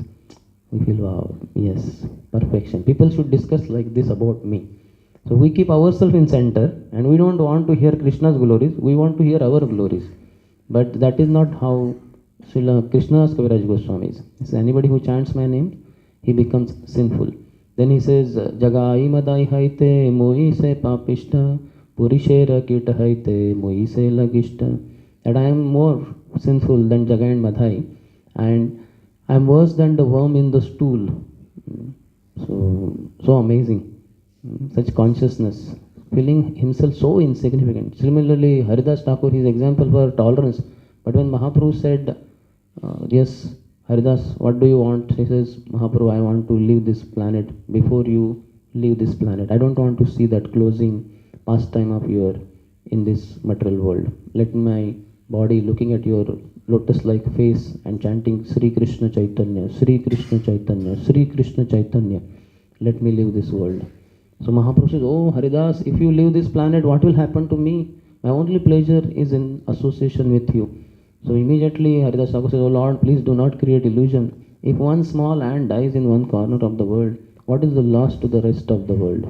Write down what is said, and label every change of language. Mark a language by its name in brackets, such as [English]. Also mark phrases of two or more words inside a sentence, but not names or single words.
[English] We feel, wow, yes, perfection. People should discuss like this about me. So we keep ourselves in center, and we don't want to hear Krishna's glories. We want to hear our glories. But that is not how Srila Krishnadas Kaviraj Goswami is. He says, anybody who chants my name, he becomes sinful. Then he says, [Bangla] জগাই মাধাই হৈতে মুই সে পাপিষ্ঠ, পুরীষের কীট হৈতে মুই সে লঘিষ্ঠ. [English] That I am more sinful than Jagai and Madhai, and I am worse than the worm in the stool. So amazing. Such consciousness, feeling himself so insignificant. Similarly, Haridas Thakur is example for tolerance. But when Mahaprabhu said, yes, Haridas, what do you want? He says, Mahaprabhu, I want to leave this planet before you leave this planet. I don't want to see that closing pastime of your in this material world. Let my body looking at your lotus-like face and chanting Sri Krishna Chaitanya, Sri Krishna Chaitanya, Sri Krishna Chaitanya. Let me leave this world. So Mahaprabhu says, oh Haridas, if you leave this planet, what will happen to me? My only pleasure is in association with you. So immediately Haridas Thakur says, oh Lord, please do not create illusion. If one small ant dies in one corner of the world, what is the loss to the rest of the world?